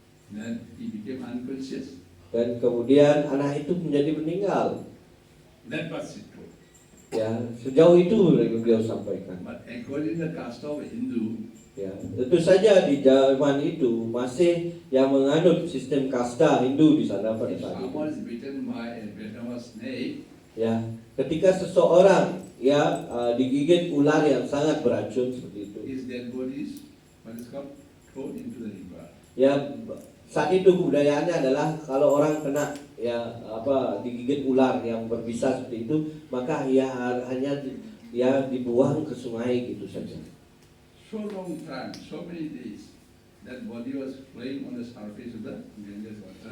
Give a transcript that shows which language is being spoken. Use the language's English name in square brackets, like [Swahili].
[English] Then he became unconscious. [Indonesian] Dan kemudian anak itu menjadi meninggal. [English] That was it. [Indonesian] Ya, sejauh itu beliau sampaikan. [English] But according to the caste of Hindu, [Indonesian] Ya, tentu saja di zaman itu masih yang menganut sistem kasta Hindu di sana pada [English] if [Indonesian] saat itu. [English] someone is bitten by a venomous snake, [Indonesian] Ya, ketika seseorang digigit ular yang sangat beracun seperti itu. [English] his dead body is what is called thrown into the river. [Indonesian] Ya, saat itu kebudayaannya adalah kalau orang kena digigit ular yang berbisa seperti itu, maka hanya dibuang ke sungai gitu saja. [English] So long time, so many days, that body was flowing on the surface of the Ganges water.